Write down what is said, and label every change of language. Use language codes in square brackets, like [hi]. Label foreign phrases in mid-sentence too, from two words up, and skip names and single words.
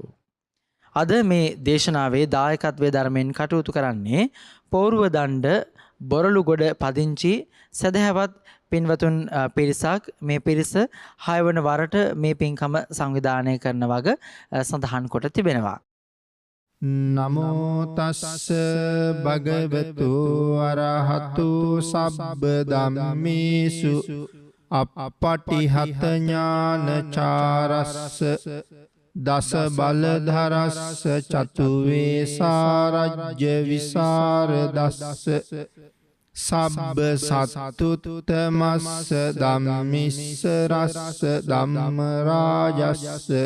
[si] අද මේ දේශනාවේ දායකත්වයේ ධර්මයෙන් කටයුතු කරන්නේ පෝරුව දණ්ඩ බොරළුගොඩ පදිංචි සදහැවත් පින්වතුන් පිරිසක්. මේ පිරිස 6 වන වරට මේ පින්කම සංවිධානය කරන වග සඳහන් කොට තිබෙනවා. [pi] නමෝ තස්ස භගවතු අරහතු සබ්බ ධම්මේසු අප්පටිහත ඥානචාරස්ස දස බලධරස්ස චතු වේසාරජ්‍ය විසරදස්ස සබ්බ සත්තුත්තමස්ස ධම්මිස්ස රස්ස ධම්ම රාජස්ස